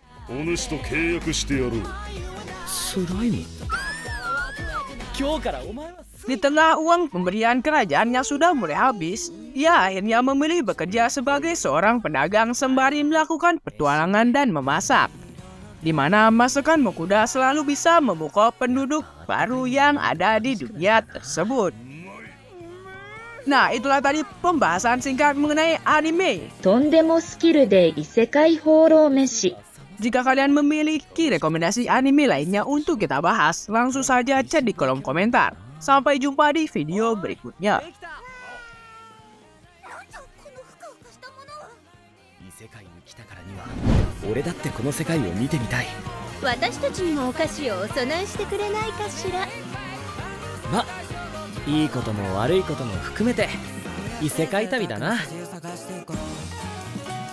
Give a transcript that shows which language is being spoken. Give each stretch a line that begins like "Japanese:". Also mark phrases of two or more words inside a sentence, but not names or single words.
Indonesian: Di tengah uang pemberian kerajaan yang sudah mulai habis, ia akhirnya memilih bekerja sebagai seorang pedagang sembari melakukan petualangan dan memasak, di mana masakan Mokoda selalu bisa memukau penduduk baru yang ada di dunia tersebut. Nah, itulah tadi pembahasan singkat mengenai anime.
Japanese: とんでもスキルで異世界放浪飯。
Indonesian: Jika kalian memiliki rekomendasi anime lainnya untuk kita bahas, langsung saja chat di kolom komentar. Sampai jumpa di video berikutnya.
Japanese: 俺だってこの世界を見てみたい。私たちにもお菓子をお供えしてくれないかしら。ま、いいことも悪いことも含めて異世界旅だな。